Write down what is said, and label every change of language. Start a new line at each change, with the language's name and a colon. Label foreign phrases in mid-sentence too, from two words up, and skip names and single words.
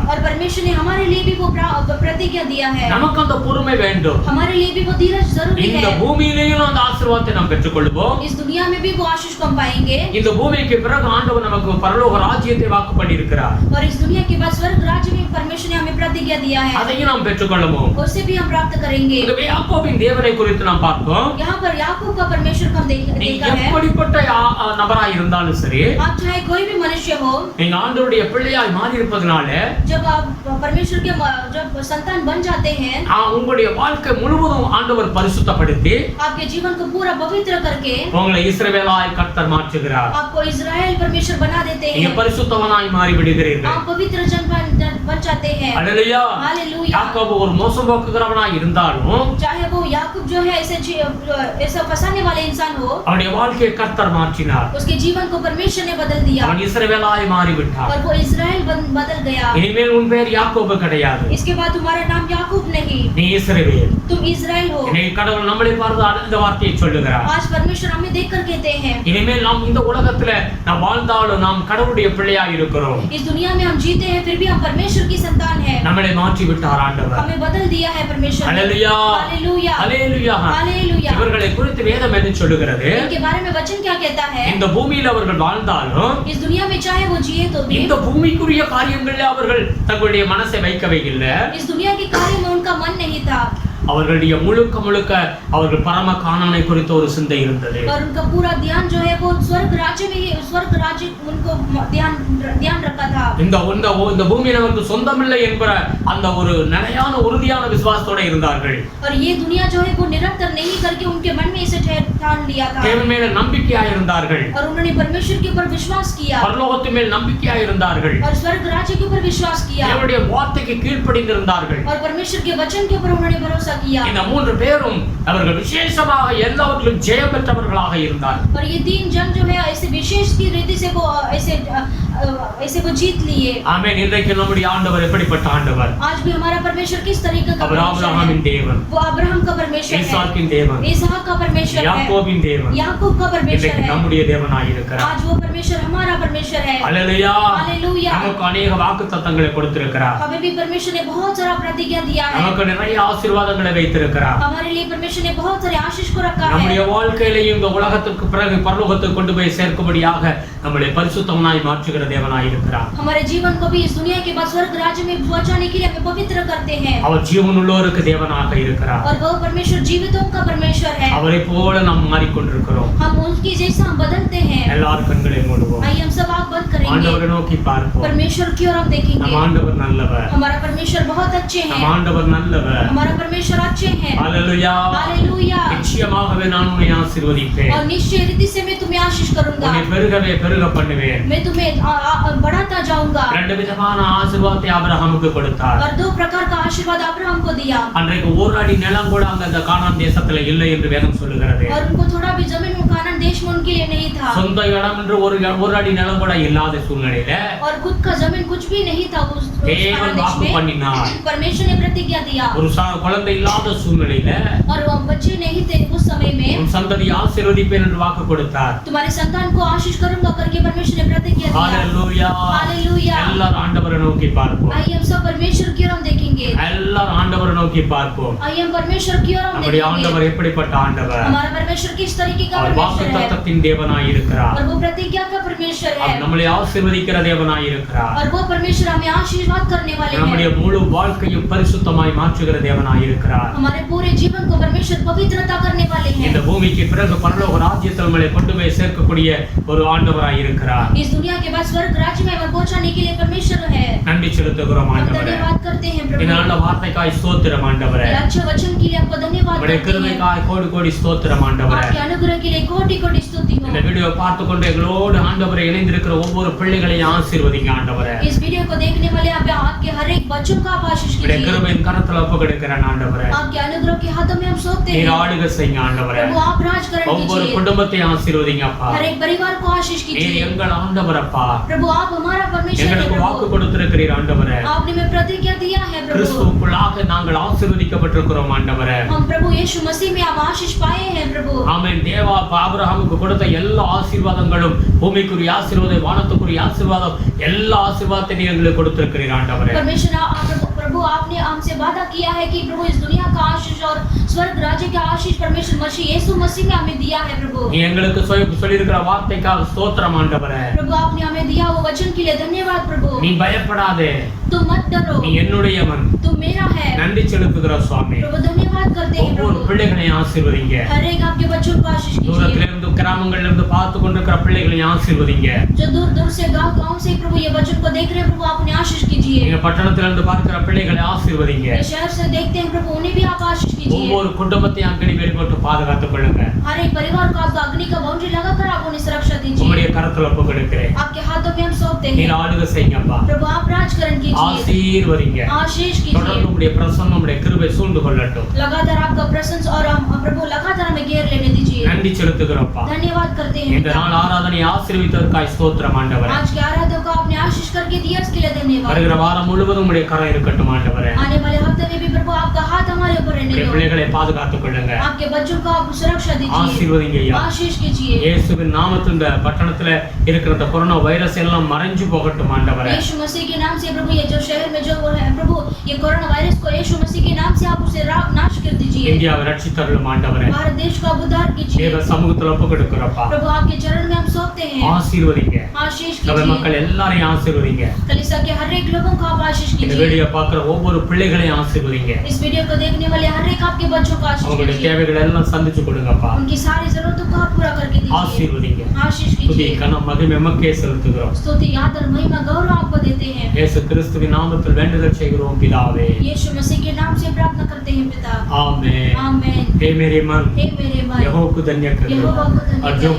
Hindi: और परमेश्वर ने हमारे लिए भी वो प्रतिज्ञा दिया है।
Tamil: நமக்கு அந்த பொறுமை வேண்டும்.
Hindi: हमारे लिए भी वो धीरज जरूरी
Tamil: இந்த
Hindi: है।
Tamil: பூமியிலேயும் அந்த ஆசீர்வாதத்தை நாம் பெற்றுக்கொள்வோம்.
Hindi: इस दुनिया में भी वो आशीष को हम पाएंगे।
Tamil: இந்த பூமிக்கு பிறகு ஆண்டவர் நமக்கு பரலோக ராஜ்யத்தை வாக்கு பண்ணியிருக்கிறார்.
Hindi: और इस दुनिया के बाद स्वर्ग राज्य में परमेश्वर ने हमें प्रतिज्ञा दिया है।
Tamil: அதையும் நாம் பெற்றுக்கொள்வோம்.
Hindi: उसे भी हम प्राप्त करेंगे।
Tamil: இந்த யாக்கோபின் தேவனை குறித்து நாம் பார்த்தோம்.
Hindi: यहाँ पर याकूब का परमेश्वर को हम
Tamil: நீ
Hindi: देखा है।
Tamil: எப்படிப்பட்ட நபராய் இருந்தாலும் சரி
Hindi: आप चाहे कोई भी मनुष्य हो,
Tamil: நீங்க ஆண்டவருடைய பிள்ளையாய் மாறி இருப்பதனால
Hindi: जब आप परमेश्वर के जब संतान बन जाते हैं,
Tamil: உங்களுடைய வாழ்க்கை முழுவதும் ஆண்டவர் பரிசுத்தப்படுத்தி
Hindi: आपके जीवन को पूरा पवित्र करके
Tamil: உங்களை இஸ்ரவேலாய் கர்த்தர் மாற்றுகிறார்.
Hindi: आपको इस्राएल परमेश्वर बना देते
Tamil: நீங்க
Hindi: हैं।
Tamil: பரிசுத்தவனாய் மாறி விடுகிறீர்கள்.
Hindi: आप पवित्र जन बन जाते हैं।
Tamil: அல்லேலூயா.
Hindi: हालेलुया।
Tamil: யாக்கோபு ஒரு மோசம் போக்குகிறவனாய் இருந்தாலும்
Hindi: चाहे वो याकूब जो है ऐसा फंसाने वाले इंसान हो,
Tamil: அவனுடைய வாழ்க்கையை கர்த்தர் மாற்றினார்.
Hindi: उसके जीवन को परमेश्वर ने बदल दिया
Tamil: அவன் இஸ்ரவேலாய் மாறிவிட்டார்.
Hindi: और वो इस्राएल बदल गया।
Tamil: இனிமே இனிமேல் உன் பெயர் யாக்கோபு கிடையாது,
Hindi: इसके बाद तुम्हारा नाम याकूब नहीं,
Tamil: நீ இஸ்ரவேல்.
Hindi: तुम इजराइल हो।
Tamil: இன்னைக்கு கடவுள் நம்மளை பார்த்து இந்த வார்த்தையை சொல்லுகிறார்.
Hindi: आज परमेश्वर हमें देखकर कहते हैं,
Tamil: இனிமேல் நாம் இந்த உலகத்துல நாம் வாழ்ந்தாலும் நாம் கடவுளுடைய பிள்ளையாய் இருக்கிறோம்.
Hindi: इस दुनिया में हम जीते हैं फिर भी हम परमेश्वर की संतान हैं।
Tamil: நம்மளை மாற்றி விட்டார் ஆண்டவர்.
Hindi: हमें बदल दिया है परमेश्वर ने।
Tamil: ஹalleluya,
Hindi: हालेलुया,
Tamil: ஹalleluya,
Hindi: हालेलुया।
Tamil: இவர்களை குறித்து வேதம் என்ன சொல்லுகிறது?
Hindi: इनके बारे में वचन क्या कहता है?
Tamil: இந்த பூமியில் அவர்கள் வாழ்ந்தாலும்
Hindi: इस दुनिया में चाहे वो जिए तो भी
Tamil: இந்த பூமிக்குரிய காரியங்களில் அவர்கள் தங்களுடைய மனசை வைக்கவே இல்லை.
Hindi: इस दुनिया के कार्य में उनका मन नहीं था
Tamil: அவர்களுடைய முழுக்க முழுக்க அவர்கள் பரம கானானை குறித்த ஒரு சிந்தை இருந்தது.
Hindi: और उनका पूरा ध्यान जो है वो स्वर्ग राज्य में ही, स्वर्ग राज्य उनको ध्यान रखा था।
Tamil: இந்த பூமி நமக்கு சொந்தமில்லை என்கிற அந்த ஒரு நிலையான உறுதியான விசுவாசத்தோட இருந்தார்கள்.
Hindi: और ये दुनिया जो है वो निरंतर नहीं करके उनके मन में इसे ठान लिया था
Tamil: தேவன் மேல நம்பிக்கையாய் இருந்தார்கள்.
Hindi: और उन्होंने परमेश्वर के ऊपर विश्वास किया
Tamil: பரலோகத்தின் மேல் நம்பிக்கையாய் இருந்தார்கள்.
Hindi: और स्वर्ग राज्य के ऊपर विश्वास किया
Tamil: தேவனுடைய வார்த்தைக்கு கீழ்ப்படிந்திருந்தார்கள்.
Hindi: और परमेश्वर के वचन के ऊपर उन्होंने भरोसा किया।
Tamil: இந்த மூன்று பேரும் அவர்கள் விசேஷமாக எல்லாவற்றிலும் ஜெயம் பெற்றவர்களாக இருந்தார்கள்.
Hindi: और ये तीन जन जो है ऐसे विशेष की रीति से वो ऐसे वो जीत लिए।
Tamil: ஆமென். இன்றைக்கு நம்முடைய ஆண்டவர் எப்படிப்பட்ட ஆண்டவர்?
Hindi: आज भी हमारा परमेश्वर किस तरीके का
Tamil: அவர் ஆபிரகாமின் தேவன்,
Hindi: वो अब्राहम का परमेश्वर है,
Tamil: ஈசாக்கின் தேவன்,
Hindi: इसहाक का परमेश्वर है,
Tamil: யாக்கோபின் தேவன்,
Hindi: याकूब का परमेश्वर
Tamil: இன்றைக்கு
Hindi: है।
Tamil: நம்முடைய தேவனாய் இருக்கிறார்.
Hindi: आज वो परमेश्वर हमारा परमेश्वर है।
Tamil: ஹalleluya,
Hindi: हालेलुया।
Tamil: நமக்கு अनेक வாக்குத்தத்தங்களை கொடுத்திருக்கிறார்.
Hindi: हमें भी परमेश्वर ने बहुत सारा प्रतिज्ञा दिया है,
Tamil: நமக்கு நிறைய ஆசீர்வாதங்களை வைத்திருக்கிறார்.
Hindi: हमारे लिए परमेश्वर ने बहुत सारे आशीष को रखा है।
Tamil: நம்முடைய வாழ்க்கையிலேயும் இந்த உலகத்துக்கு பிறகு பரலோகத்துக்கு கொண்டு போய் சேர்க்கும்படியாக நம்மளை பரிசுத்தமாய் மாற்றுகிற தேவனாய் இருக்கிறார்.
Hindi: हमारे जीवन को भी इस दुनिया के बाद स्वर्ग राज्य में पहुंचाने के लिए हमें पवित्र करते हैं।
Tamil: அவர் ஜீவனுள்ளோருக்கு தேவனாக இருக்கிறார்.
Hindi: और वो परमेश्वर जीवितों का परमेश्वर है।
Tamil: அவரை போல நாம் மாறிக்கொண்டிருக்கிறோம்.
Hindi: हम उनकी जैसा हम बदलते हैं।
Tamil: எல்லார் கண்களை மூடுவோம்.
Hindi: आइए हम सब आंख बंद करेंगे,
Tamil: ஆண்டவரை நோக்கி பார்ப்போம்.
Hindi: परमेश्वर की ओर हम
Tamil: நம்
Hindi: देखेंगे।
Tamil: ஆண்டவர் நல்லவர்,
Hindi: हमारा परमेश्वर बहुत अच्छे
Tamil: நம்
Hindi: हैं,
Tamil: ஆண்டவர் நல்லவர்.
Hindi: हमारा परमेश्वर अच्छे हैं।
Tamil: ஹalleluya,
Hindi: हालेलुया।
Tamil: நிச்சயமாகவே நான் உன்னை ஆசீர்வதிப்பேன்.
Hindi: और निश्चय रीति से मैं तुम्हें आशीष करूंगा,
Tamil: உன்னை பெருகவே பெருக பண்ணுவேன்.
Hindi: मैं तुम्हें बढ़ाता जाऊंगा।
Tamil: ரெண்டு விதமான ஆசீர்வாதத்தை ஆபிரகாமுக்கு கொடுத்தார்.
Hindi: और दो प्रकार का आशीर्वाद अब्राहम को दिया।
Tamil: அன்றைக்கு ஒரு அடி நிலம் கூட அந்த கானான் தேசத்துல இல்லை என்று வேதம் சொல்லுகிறது.
Hindi: और उनको थोड़ा भी जमीन कानान देश में उनके लिए नहीं था।
Tamil: சொந்த இடம் என்று ஒரு அடி நிலம் கூட இல்லாத சூழ்நிலையில
Hindi: और खुद का जमीन कुछ भी नहीं था उस
Tamil: தேவன்
Hindi: कानान देश
Tamil: வாக்கு
Hindi: में।
Tamil: பண்ணினார்.
Hindi: परमेश्वर ने प्रतिज्ञा दिया।
Tamil: ஒரு குழந்தை இல்லாத சூழ்நிலையில
Hindi: और वो बच्चे नहीं थे उस समय में,
Tamil: உன் சந்ததியை ஆசீர்வதிப்பேன் என்று வாக்கு கொடுத்தார்.
Hindi: तुम्हारे संतान को आशीष करूंगा करके परमेश्वर ने प्रतिज्ञा दिया।
Tamil: ஹalleluya,
Hindi: हालेलुया।
Tamil: எல்லாரும் ஆண்டவரை நோக்கி பார்ப்போம்.
Hindi: आइए हम सब परमेश्वर की ओर हम देखेंगे,
Tamil: எல்லாரும் ஆண்டவரை நோக்கி பார்ப்போம்.
Hindi: आइए हम परमेश्वर की ओर हम
Tamil: நம்முடைய
Hindi: देखेंगे।
Tamil: ஆண்டவர் எப்படிப்பட்ட ஆண்டவர்?
Hindi: हमारा परमेश्वर किस तरीके का
Tamil: அவர்
Hindi: परमेश्वर है?
Tamil: வாக்குத்தத்தத்தின் தேவனாய் இருக்கிறார்.
Hindi: और वो प्रतिज्ञा का परमेश्वर है।
Tamil: அவர் நம்மளை ஆசீர்வதிக்கிற தேவனாய் இருக்கிறார்.
Hindi: और वो परमेश्वर हमें आशीर्वाद करने वाले
Tamil: நம்முடைய
Hindi: हैं।
Tamil: முழு வாழ்க்கையும் பரிசுத்தமாய் மாற்றுகிற தேவனாய் இருக்கிறார்.
Hindi: हमारे पूरे जीवन को परमेश्वर पवित्रता करने वाले हैं।
Tamil: இந்த பூமிக்கு பிறகு பரலோக ராஜ்யத்தில் நம்மளை கொண்டு போய் சேர்க்கக்கூடிய ஒரு ஆண்டவராய் இருக்கிறார்.
Hindi: इस दुनिया के बाद स्वर्ग राज्य में हमें पहुंचाने के लिए परमेश्वर है।
Tamil: நன்றி செலுத்துகிறோம்
Hindi: हम
Tamil: ஆண்டவரே.
Hindi: धन्यवाद करते हैं
Tamil: இந்த
Hindi: प्रभु।
Tamil: நல்ல வார்த்தைக்காய் ஸ்தோத்திரம் ஆண்டவரே.
Hindi: ये अच्छे वचन के लिए आपको धन्यवाद
Tamil: உம்முடைய
Hindi: करते हैं।
Tamil: கிருபைக்காய் கோடி கோடி ஸ்தோத்திரம் ஆண்டவரே.
Hindi: आपके अनुग्रह के लिए कोटि कोटि स्तुति हो।
Tamil: இந்த வீடியோ பார்த்து கொண்டு எங்களோடு ஆண்டவரை இணைந்திருக்கிற ஒவ்வொரு பிள்ளைகளையும் ஆசீர்வதிங்க ஆண்டவரே.
Hindi: इस वीडियो को देखने वाले आपके हर एक बच्चों का आप आशीष
Tamil: உம்முடைய
Hindi: कीजिए।
Tamil: கிருபையின் கரத்துல ஒப்புக்கொடுக்கிறேன் ஆண்டவரே.
Hindi: आपके अनुग्रह के हाथों में हम सौंपते
Tamil: நீர்
Hindi: हैं।
Tamil: ஆளுகை செய்யுங்க ஆண்டவரே.
Hindi: प्रभु आप राजकरण
Tamil: ஒவ்வொரு
Hindi: कीजिए,
Tamil: குடும்பத்தையும் ஆசீர்வதிங்க அப்பா.
Hindi: हर एक परिवार को आशीष
Tamil: நீர்
Hindi: कीजिए।
Tamil: எங்கள் ஆண்டவர் அப்பா.
Hindi: प्रभु आप हमारा परमेश्वर है
Tamil: எங்களுக்கு வாக்கு
Hindi: प्रभु।
Tamil: கொடுத்திருக்கிறீர் ஆண்டவரே.
Hindi: आपने में प्रतिज्ञा दिया है प्रभु।
Tamil: கிறிஸ்துவுக்குள்ளாக நாங்கள் ஆசீர்வதிக்கப்பட்டிருக்கிறோம் ஆண்டவரே.
Hindi: हम प्रभु यीशु मसीह में आप आशीष पाए हैं प्रभु।
Tamil: ஆமென். தேவா ஆபிரகாமுக்கு கொடுத்த எல்லா ஆசீர்வாதங்களும் பூமிக்குரிய ஆசீர்வாதம், வானத்துக்குரிய ஆசீர்வாதம், எல்லா ஆசீர்வாதத்தையும் நீர் எங்களுக்கு கொடுத்திருக்கிறீர் ஆண்டவரே.
Hindi: परमेश्वर प्रभु आपने हमसे वादा किया है कि प्रभु इस दुनिया का आशीष और स्वर्ग राज्य का आशीष परमेश्वर मसीह यीशु मसीह में हमें दिया है प्रभु।
Tamil: நீ எங்களுக்கு சொல்லியிருக்கிற வார்த்தைக்காக ஸ்தோத்திரம் ஆண்டவரே.
Hindi: प्रभु आपने हमें दिया वो वचन के लिए धन्यवाद प्रभु।
Tamil: நீ பயப்படாதே,
Hindi: तुम मत डरो,
Tamil: நீ என்னுடையவன்.
Hindi: तुम मेरा है।
Tamil: நன்றி செலுத்துகிறோம் சுவாமி.
Hindi: प्रभु धन्यवाद करते हैं
Tamil: ஒவ்வொரு
Hindi: प्रभु।
Tamil: பிள்ளைகளையும் ஆசீர்வதிங்க.
Hindi: हर एक आपके बच्चों को आशीष कीजिए।
Tamil: தூரத்திலிருந்து கிராமங்கள்ல இருந்து பார்த்து கொண்டிருக்கிற பிள்ளைகளையும் ஆசீர்வதிங்க.
Hindi: जो दूर दूर से गांव से प्रभु ये वचन को देख रहे हैं प्रभु आपने आशीष कीजिए।
Tamil: நீங்க பட்டணத்திலிருந்து பார்க்கிற பிள்ளைகளை ஆசீர்வதிங்க.
Hindi: ये शहर से देखते हैं प्रभु उन्हें भी आप आशीष कीजिए।
Tamil: ஒவ்வொரு குடும்பத்தையும் அங்கடி வேலி போட்டு பாதுகாத்துக் கொள்ளுங்க.
Hindi: हर एक परिवार को आप अग्नि का बाउंड्री लगाकर आप उन्हें सुरक्षा दीजिए।
Tamil: உம்முடைய கரத்துல ஒப்புக்கொடுக்கிறேன்.
Hindi: आपके हाथों में हम सौंपते
Tamil: நீர்
Hindi: हैं
Tamil: ஆளுகை செய்யுங்கப்பா.
Hindi: प्रभु आप राजकरण कीजिए,
Tamil: ஆசீர்வதிங்க.
Hindi: आशीष
Tamil: தொடர்ந்து
Hindi: कीजिए।
Tamil: உம்முடைய பிரசன்னம், உம்முடைய கிருபை சூழ்ந்து கொள்ளட்டும்.
Hindi: लगातार आपका प्रशंस और हम प्रभु लगातार हमें घेर लेने दीजिए।
Tamil: நன்றி செலுத்துகிறோம்ப்பா.
Hindi: धन्यवाद करते हैं।
Tamil: இந்த நாள் ஆராதனை ஆசீர்வதித்ததற்காய் ஸ்தோத்திரம் ஆண்டவரே.
Hindi: आज के आराधना को आपने आशीष करके करके दिया उसके लिए धन्यवाद।
Tamil: வருகிற வாரம் முழுவதும் உம்முடைய கரம் இருக்கட்டும் ஆண்டவரே.
Hindi: आने वाले हफ्ते में भी प्रभु आपका हाथ हमारे ऊपर रहने
Tamil: உம்முடைய
Hindi: दो।
Tamil: பிள்ளைகளை பாதுகாத்துக் கொள்ளுங்க.
Hindi: आपके बच्चों को आप सुरक्षा दीजिए,
Tamil: ஆசீர்வதிங்க ஐயா.
Hindi: आशीष कीजिए।
Tamil: இயேசுவின் நாமத்தில் இந்த பட்டணத்துல இருக்கிற இந்த கொரோனா வைரஸ் எல்லாம் மறைஞ்சு போகட்டும் ஆண்டவரே.
Hindi: यीशु मसीह के नाम से प्रभु ये जो शहर में जो वो है प्रभु ये कोरोना वायरस को यीशु मसीह के नाम से आप उसे नाश कर दीजिए।
Tamil: இந்தியாவை ரட்சித்தருளும் ஆண்டவரே.
Hindi: भारत देश को आप उद्धार कीजिए।
Tamil: தேவ சமூகத்துல ஒப்பு கொடுக்கிறப்பா.
Hindi: प्रभु आपके चरण में हम सौंपते हैं,
Tamil: ஆசீர்வதிங்க.
Hindi: आशीष
Tamil: சபை
Hindi: कीजिए।
Tamil: மக்கள் எல்லாரையும் ஆசீர்வதிங்க.
Hindi: कलीसिया के हर एक लोगों को आप आशीष
Tamil: இந்த
Hindi: कीजिए।
Tamil: வீடியோ பார்க்குற ஒவ்வொரு பிள்ளைகளையும் ஆசீர்வதிங்க.
Hindi: इस वीडियो को देखने वाले हर एक आपके बच्चों को आशीष
Tamil: அவங்களுடைய
Hindi: कीजिए।
Tamil: தேவைகளை எல்லாம் சந்திச்சு கொடுங்கப்பா.
Hindi: उनकी सारी जरूरतों को आप पूरा करके दीजिए,
Tamil: ஆசீர்வதிங்க.
Hindi: आशीष
Tamil: துதி
Hindi: कीजिए।
Tamil: கனம் மகிமை எமக்கே செலுத்துகிறோம்.
Hindi: स्तुति आदर महिमा गौरव आपको देते हैं।
Tamil: இயேசு கிறிஸ்துவின் நாமத்தில் வேண்டுதல் செய்கிறோம் பிதாவே.
Hindi: यीशु मसीह के नाम से प्रार्थना करते हैं पिता, आमीन. आमीन। हे मेरे मन हे मेरे मन यहोवा को धन्य कर यहोवा को धन्य और जो